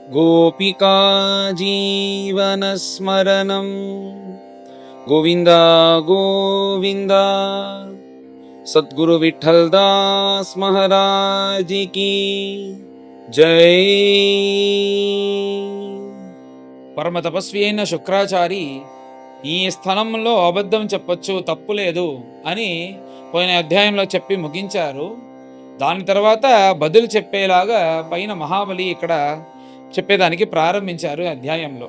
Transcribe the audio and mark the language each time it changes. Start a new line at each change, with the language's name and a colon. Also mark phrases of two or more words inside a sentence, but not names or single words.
Sanskrit: गोपिका जीवनस्मरणं गोविन्द गोविन्द।
Hindi: सद्गुरु विठ्ठल दास महाराज की जय।
Telugu: పరమ తపస్వి అయిన శుక్రాచారి ఈ స్థలంలో అబద్ధం చెప్పొచ్చు, తప్పు లేదు అని పోయిన అధ్యాయంలో చెప్పి ముగించారు. దాని తర్వాత బదులు చెప్పేలాగా పైన మహాబలి ఇక్కడ చెప్పేదానికి ప్రారంభించారు అధ్యాయంలో.